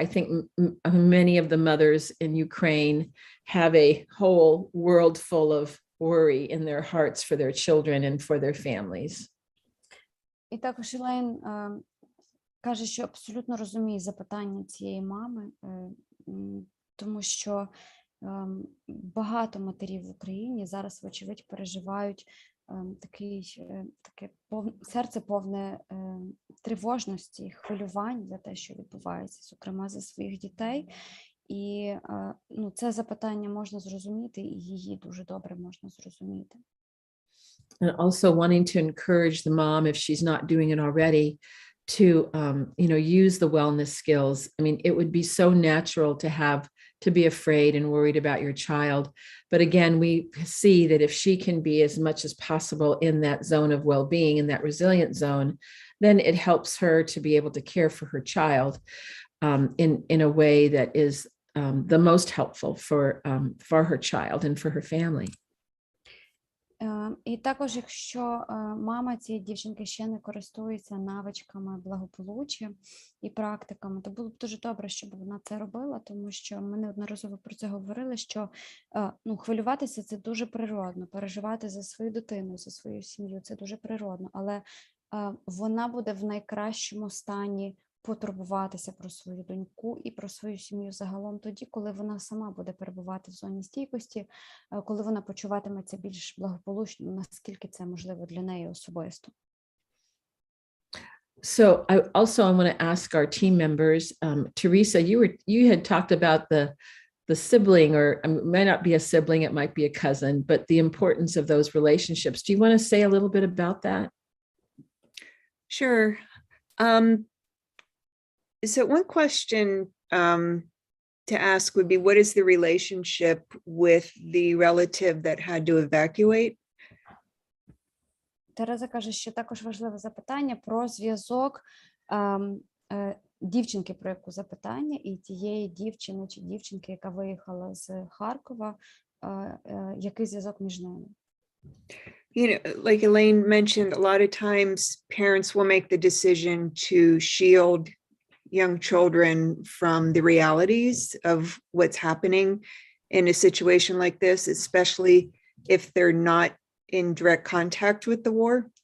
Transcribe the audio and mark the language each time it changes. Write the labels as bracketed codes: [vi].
[en] I think many of the mothers in Ukraine have a whole world full of worry in their hearts for their children and for their families. [uk] І також Елейн каже, що абсолютно розуміє запитання цієї мами, тому що багато матерів в Україні зараз, вочевидь, переживають таке серце повне тривожності, хвилювань за те, що відбувається, зокрема за своїх дітей. І це запитання можна зрозуміти, і її дуже добре можна зрозуміти. [en] And also wanting to encourage the mom, if she's not doing it already, to use the wellness skills. I mean, it would be so natural to be afraid and worried about your child. But again, we see that if she can be as much as possible in that zone of well-being, in that resilient zone, then it helps her to be able to care for her child in a way that is the most helpful for her child and for her family. [uk] І також, якщо мама цієї дівчинки ще не користується навичками благополуччя і практиками, то було б дуже добре, щоб вона це робила, тому що ми неодноразово про це говорили, що хвилюватися – це дуже природно, переживати за свою дитину, за свою сім'ю – це дуже природно, але вона буде в найкращому стані потурбуватися про свою доньку і про свою сім'ю загалом тоді, коли вона сама буде перебувати в зоні стійкості, коли вона почуватиметься більш благополучно, наскільки це можливо для неї особисто. [en] So I want to ask our team members, Teresa, you had talked about the sibling, or it might not be a sibling, it might be a cousin, but the importance of those relationships. Do you want to say a little bit about that? Sure. So one question to ask would be, what is the relationship with the relative that had to evacuate? [uk] Тереза каже, що також важливе запитання про зв'язок дівчинки, про яку запитання, і тієї дівчини чи дівчинки, яка виїхала з Харкова, який зв'язок між ними? [en] Like Elaine mentioned, a lot of times parents will make the decision to shield young children from the realities of what's happening in a situation like this, especially if they're not in direct contact with the war?